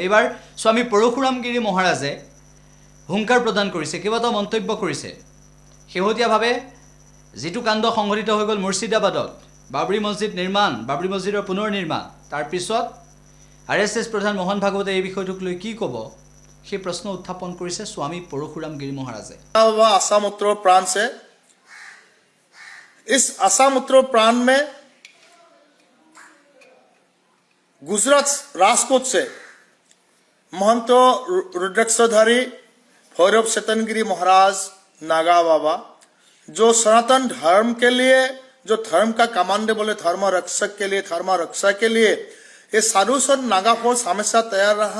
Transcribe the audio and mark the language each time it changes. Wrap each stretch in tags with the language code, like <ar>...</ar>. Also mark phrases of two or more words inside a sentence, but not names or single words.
<as>এইবাৰ স্বামী পৰশুৰামগিৰি মহাৰাজে হুংকাৰ প্ৰদান কৰিছে, কেইবাটাও মন্তব্য কৰিছে। শেহতীয়াভাৱে যিটো কাণ্ড সংঘটিত হৈ গ'ল মুৰ্ছিদাবাদত, বাবৰি মছজিদ নিৰ্মাণ, বাবৰি মছজিদৰ পুনৰ নিৰ্মাণ, তাৰপিছত RSS প্ৰধান মোহন ভাগৱতে এই বিষয়টোক লৈ কি ক'ব সেই প্ৰশ্ন উত্থাপন কৰিছে স্বামী পৰশুৰামগিৰি মহাৰাজে।</as> <hi>आसाम उत्तर प्रांत से इस आसाम उत्तर प्रांत में गुजरात राजकोट से महंत रुद्राक्षधारी भैरव चेतनगिरी महाराज नागा बाबा जो सनातन धर्म के लिए, जो धर्म का कमांडर बोले, धर्म रक्षक के लिए, धर्म रक्षा के लिए ये साधु संत नागा फोर्स हमेशा तैयार रहा।</hi>